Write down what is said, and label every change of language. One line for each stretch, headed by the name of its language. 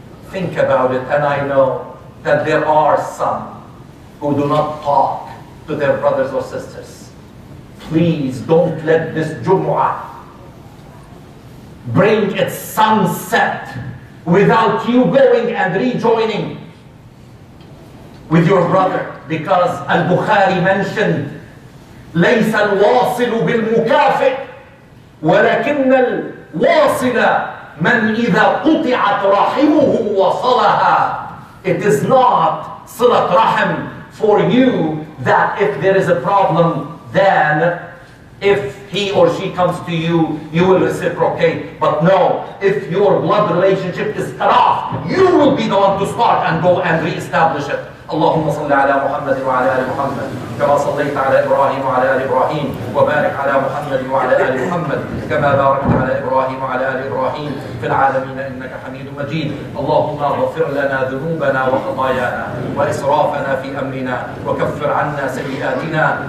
English: Think about it, and I know that there are some who do not talk to their brothers or sisters. Please don't let this Jumu'ah bring its sunset without you going and rejoining with your brother. because Al-Bukhari mentioned
Arabic: ليس الواصل بالمكافئ ولكن الواصل من إذا قطعت رحمه وصلها.
English: It is not صلة رحم for you that if there is a problem, then if he or she comes to you, you will reciprocate. But no, if your blood relationship is cut off, you will be the one to start and go and re-establish it.
Arabic: اللهم صل على محمد وعلى آل محمد كما صليت على إبراهيم وعلى آل إبراهيم وبارك على محمد وعلى آل محمد كما باركت على إبراهيم وعلى آل إبراهيم في العالمين إنك حميد مجيد. اللهم اغفر لنا ذنوبنا وخطايانا وإسرافنا في أمرنا وكفر عنا سيئاتنا.